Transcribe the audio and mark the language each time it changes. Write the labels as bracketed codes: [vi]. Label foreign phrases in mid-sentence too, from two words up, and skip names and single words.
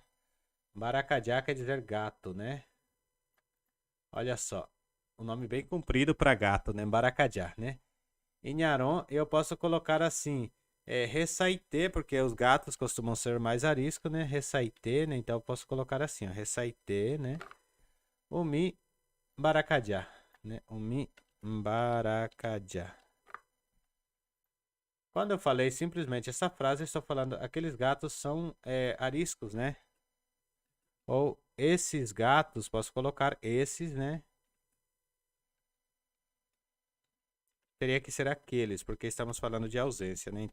[pt] Mbaracajá quer dizer gato, né? Olha só, um nome bem comprido para gato, né? Mbaracajá, né? Em Nharom eu posso colocar assim, Ressaité, porque os gatos costumam ser mais arisco, né? Ressaité, né? Então eu posso colocar assim, ó, Ressaité, né? [gn] Umi Mbaracajá, né? Umi Mbaracajá. [pt] Quando eu falei simplesmente essa frase, eu estou falando aqueles gatos são ariscos, né? Ou esses gatos, posso colocar esses, né? Teria que ser aqueles, porque estamos falando de ausência, né?